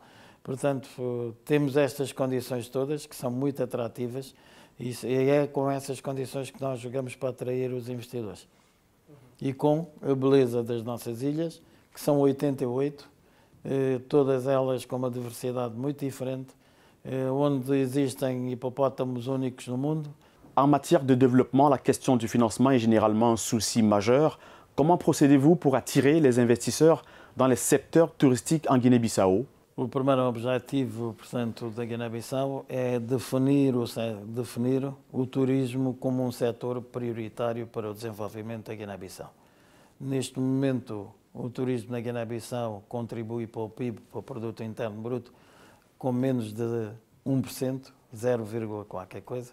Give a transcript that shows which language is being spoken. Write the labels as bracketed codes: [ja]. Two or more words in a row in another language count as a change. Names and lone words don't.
[pt] Portanto, temos estas condições todas que são muito atrativas e é com essas condições que nós jogamos para atrair os investidores. E com a beleza das nossas ilhas, que são 88, todas elas com uma diversidade muito diferente, onde existem hipopótamos únicos no mundo. [fr] En matière de développement, la question du financement est généralement un souci majeur. Comment procédez-vous pour attirer les investisseurs dans les secteurs touristiques en Guinée-Bissau? [pt] O primeiro objetivo, portanto, da Guiné-Bissau é definir o turismo como um setor prioritário para o desenvolvimento da Guiné-Bissau. Neste momento, o turismo na Guiné-Bissau contribui para o PIB, para o Produto Interno Bruto, com menos de 1%, 0, qualquer coisa.